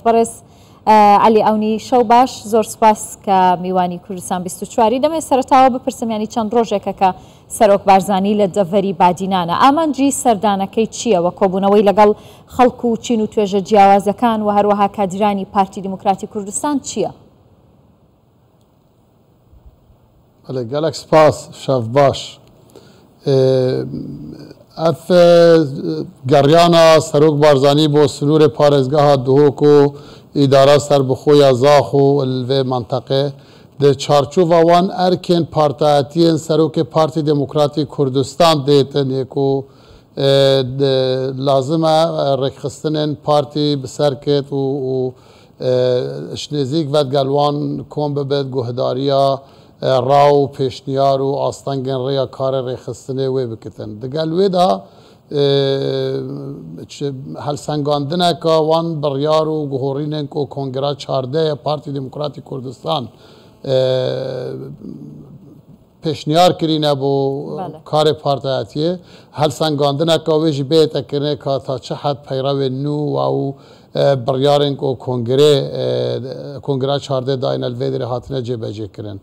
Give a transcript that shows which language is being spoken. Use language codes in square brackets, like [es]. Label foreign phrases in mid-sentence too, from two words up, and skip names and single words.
[ckb] بەڕێز عەلی ئاونی شەو باش، زۆر سپاس کە میوانی کوردستان 24 دەمێ سەرەتاوە بپرسم ینی چەند ڕۆژێکە کە سەرۆک بارزانی لە دەڤەری بادینانە ئامانجی سەردانەکەی چییە وە کۆبوونەوەی لەگەڵ خەڵکو و چین و توێژە جیاوازەکان و هەروەها کادرانی پارتی دیموکراتی کوردستان چییە؟ [ku] gelek spas şev baş ev geryana Serok Barzanî bo sunûrê parêzgeha Duhok û îdara serbixweya Zax û vê menteqê di çarçova wan erkên partiyetiyên Serokê Partî Demokratîk Kurdistan dêtin ku lazim e rêkxistinên partî bi ser ket û şnêzik vedgel wan kom bibet guhdariya راو پێشنیار و ئاستەنگên ڕێیا karê rêxistinê wê bikitin. Digel wê de helsengandineka wan biryar û guhorînên ku Kongera çardê Partî Demokratîk Kurdistan pêşniyar kirîne bo karê partiyetiyê helsengandineka wê jî bêtekirine ka ta çi hed peyrevên nû û biryarên ku Kongera çardê dayîne li vê derê hatine cêbecêkirin.